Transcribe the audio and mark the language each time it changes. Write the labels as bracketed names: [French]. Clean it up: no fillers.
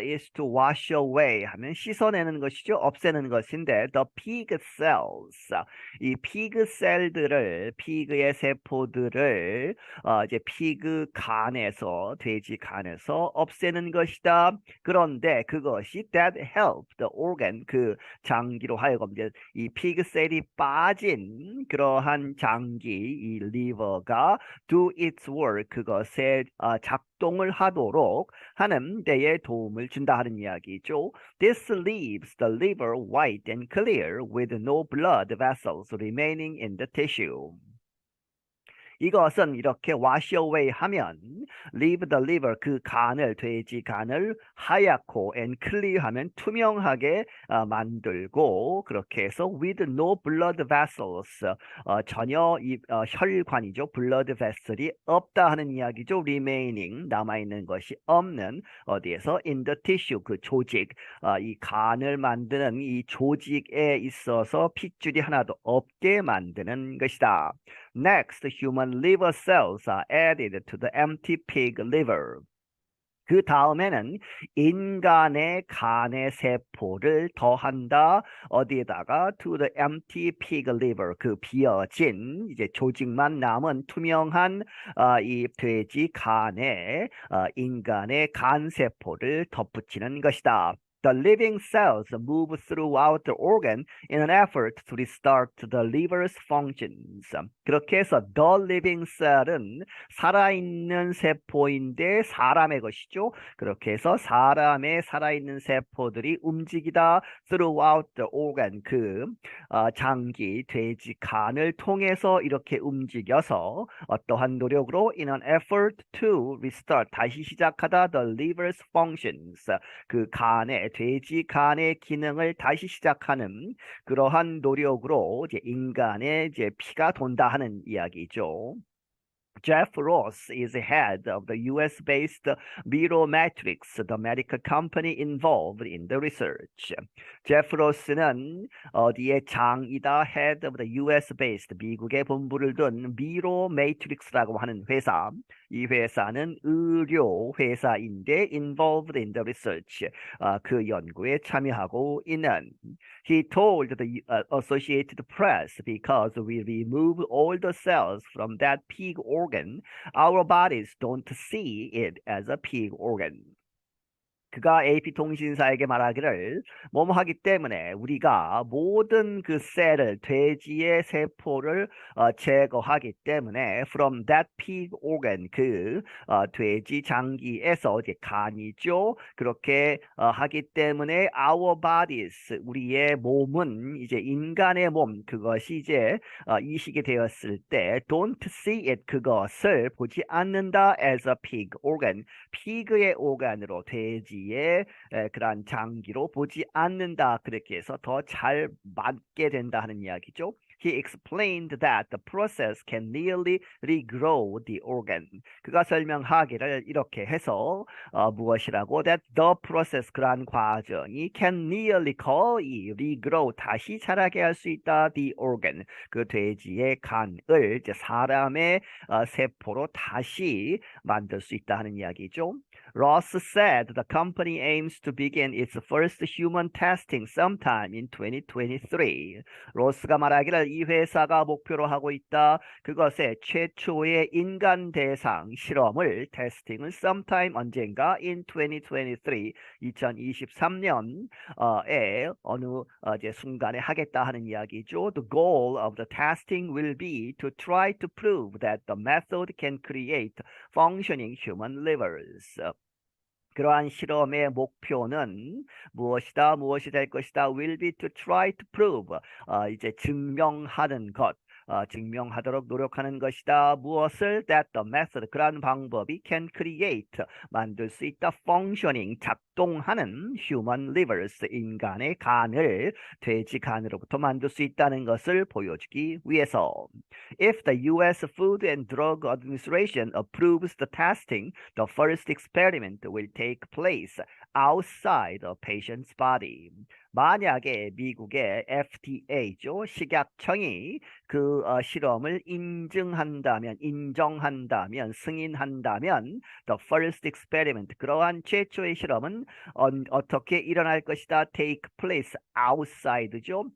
[English] is to wash away [Korean] 하면 씻어내는 것이죠. 없애는 것인데 [English] the pig cells, [Korean] 이 피그 셀들을, 피그의 세포들을 이제 피그 간에서, 돼지 간에서 없애는 것이다. 그런데 그것이 [English] that help the organ, [Korean] 그 장기로 하여금 이제 이 피그 셀이 빠진 그러한 장기, 이 리버가 [English] do its work [Korean] 그것에 작동을 하도록 하는 데에 도움을 준다 하는 이야기죠. [English] This leaves the liver white and clear with no blood vessels remaining in the tissue. [Korean] 이것은 이렇게 [English] wash away [Korean] 하면 [English] leave the liver [Korean] 그 간을 돼지 간을 하얗고 [English] and clear [Korean] 하면 투명하게 만들고 그렇게 해서 [English] with no blood vessels [Korean] 전혀 혈관이죠 [English] blood vessel [Korean] 이 없다 하는 이야기죠 [English] remaining [Korean] 남아 있는 것이 없는 어디에서 [English] in the tissue [Korean] 그 조직 이 간을 만드는 이 조직에 있어서 핏줄이 하나도 없게 만드는 것이다. [English] Next, human liver cells are added to the empty pig liver. [Korean] 그 다음에는 인간의 간의 세포를 더한다. 어디에다가 [English] to the empty pig liver [Korean] 그 비어진 이제 조직만 남은 투명한 이 돼지 간에 인간의 간 세포를 덧붙이는 것이다. [English] The living cells move throughout the organ in an effort to restart the liver's functions. [Korean] 그렇게 해서 [English] the living cell [Korean] 은 살아있는 세포인데 사람의 것이죠. 그렇게 해서 사람의 살아있는 세포들이 움직이다 [English] throughout the organ [Korean] 그 장기, 돼지 간을 통해서 이렇게 움직여서 어떠한 노력으로 [English] in an effort to restart [Korean] 다시 시작하다 [English] the liver's functions [Korean] 그 간의 돼지 간의 기능을 다시 시작하는 그러한 노력으로 이제 인간의 이제 피가 돈다 하는 이야기죠. [English] Jeff Ross is head of the US-based Miromatrix, the medical company involved in the research. [Korean] 제프 로스는 어디에 장이다, [English] head of the US-based, [Korean] 미국의 본부를 둔 미로매트릭스라고 하는 회사, 이 회사는 의료 회사인데 [English] involved in the research. [Korean] 그 연구에 참여하고 있는. [English] He told the Associated Press, because we remove all the cells from that pig organ, our bodies don't see it as a pig organ. [Korean] 그가 AP통신사에게 말하기를 뭐뭐 하기 때문에 우리가 모든 그 셀을 돼지의 세포를 제거하기 때문에 [English] from that pig organ [Korean] 그 돼지 장기에서 이제 간이죠. 그렇게 하기 때문에 [English] our bodies [Korean] 우리의 몸은 이제 인간의 몸 그것이 이제 이식이 되었을 때 [English] don't see it [Korean] 그것을 보지 않는다 [English] as a pig organ [Korean] 피그의 오간으로 돼지의 그러한 장기로 보지 않는다. 그렇게 해서 더 잘 맞게 된다 하는 이야기죠. [English] He explained that the process can nearly regrow the organ. [Korean] 그가 설명하기를 이렇게 해서 무엇이라고? [English] That the process [Korean] 그러한 과정이 [English] can nearly [Korean] 거의 [English] regrow [Korean] 다시 자라게 할 수 있다. [English] The organ [Korean] 그 돼지의 간을 이제 사람의 세포로 다시 만들 수 있다 하는 이야기죠. [English] Ross said the company aims to begin its first human testing sometime in 2023. [Korean] 로스가 말하기를 이 회사가 목표로 하고 있다. 그것의 최초의 인간 대상 실험을 테스팅을 [English] sometime [Korean] 언젠가 [English] in 2023 [Korean] 2023년에 어느 이제 순간에 하겠다 하는 이야기죠. [English] The goal of the testing will be to try to prove that the method can create functioning human livers. [Korean] 그러한 실험의 목표는 무엇이다, 무엇이 될 것이다, [English] will be to try to prove, [Korean] 이제 증명하는 것, 증명하도록 노력하는 것이다. 무엇을? [English] That the method, [Korean] 그러한 방법이 [English] can create, [Korean] 만들 수 있다. [English] functioning, [Korean] 작동하는 [English] human livers, [Korean] 인간의 간을 돼지 간으로부터 만들 수 있다는 것을 보여주기 위해서. [English] If the U.S. Food and Drug Administration approves the testing, the first experiment will take place outside a patient's body. [Korean] 만약에 미국의 FDA죠, 식약청이 그 실험을 인정한다면, 승인한다면, [English] the first experiment, [Korean] 그러한 최초의 실험은 어떻게 일어날 것이다? [English] Take place outside죠.